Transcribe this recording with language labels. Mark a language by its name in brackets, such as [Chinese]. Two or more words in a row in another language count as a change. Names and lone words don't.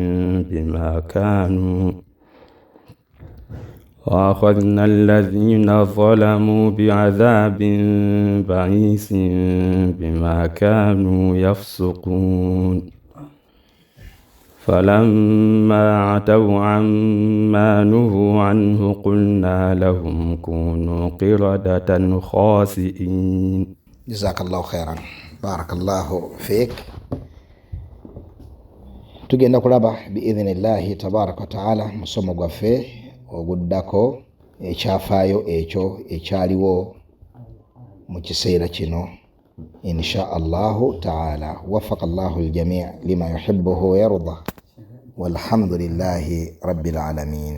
[Arabic] بما كانوا يفسقون فلما عتوا عما نهوا عنه قلنا لهم كونوا قردة خاسئين. جزاك الله خيرا بارك الله فيك. [Ganda] tugenda kulaba [Arabic] بإذن الله تبارك وتعالى [Ganda] musomo gwaffe oguddako ekyafaayo ekyo ekyaliwo mu kiseera kino [Arabic] إن شاء الله تعالى. وفق الله الجميع لما يحبه ويرضى والحمد لله رب العالمين.